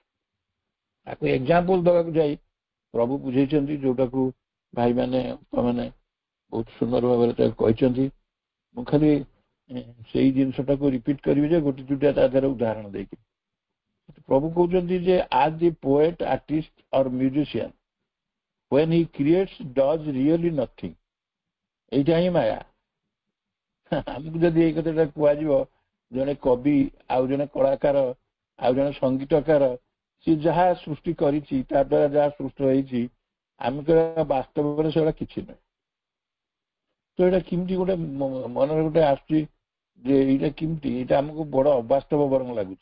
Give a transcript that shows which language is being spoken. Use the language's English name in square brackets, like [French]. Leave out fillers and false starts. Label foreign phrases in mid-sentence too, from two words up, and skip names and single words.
[Odia] ତାକୁ ଏକ୍ସାମ୍ପଲ ଦେବାକୁ ଯାଇ ପ୍ରଭୁ ବୁଝେଇଛନ୍ତି, ଯୋଉଟାକୁ ଭାଇମାନେ ମାନେ ବହୁତ ସୁନ୍ଦର ଭାବରେ ତାକୁ କହିଛନ୍ତି। ମୁଁ ଖାଲି ସେଇ ଜିନିଷଟାକୁ ରିପିଟ୍ କରିବି ଯେ ଗୋଟେ ଦୁଇଟା ତା ଦେହରେ ଉଦାହରଣ ଦେଇକି। ପ୍ରଭୁ କହୁଛନ୍ତି ଯେ [English] as the poet, artist or musician when he creates does really nothing। [Odia] এইটা ହିଁ ମାୟା। ଆମକୁ ଯଦି ଏଇ କଥାଟା କୁହାଯିବ, ଜଣେ କବି ଆଉ ଜଣେ କଳାକାର ଆଉ ଜଣେ ସଙ୍ଗୀତକାର ସେ ଯାହା ସୃଷ୍ଟି କରିଛି, ତା ଦ୍ୱାରା ଯାହା ସୃଷ୍ଟି ହେଇଛି, ଆମେ କହିବା ବାସ୍ତବରେ ସେଗୁଡ଼ା କିଛି ନାହିଁ। ତ ଏଇଟା କେମିତି ଗୋଟେ ମନରେ ଗୋଟେ ଆସୁଛି ଯେ ଏଇଟା କେମିତି, ଏଇଟା ଆମକୁ ବଡ ଅବାସ୍ତବ ବରଂ ଲାଗୁଛି।